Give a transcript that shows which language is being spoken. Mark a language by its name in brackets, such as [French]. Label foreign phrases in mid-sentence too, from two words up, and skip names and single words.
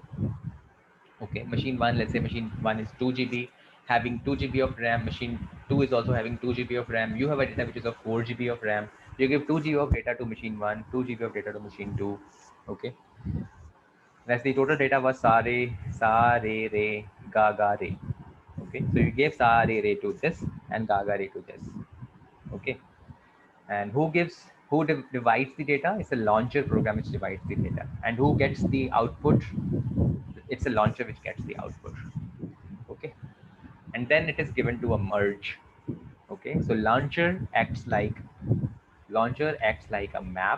[English] Okay, machine 1, let's say machine 1 is 2 GB, having 2 GB of RAM. Machine 2 is also having 2 GB of RAM. You have a data which is of 4 GB of RAM. You give 2 GB of data to machine 1, 2 GB of data to machine 2. Okay, that's the total data was sa re re ga ga re. Okay, so you gave sa re re to this and ga ga re to this. Okay, and who divides the data? It's a launcher program which divides the data, and who gets the output? It's a launcher which gets the output. Okay, and then it is given to a merge. Okay, so launcher acts like a map.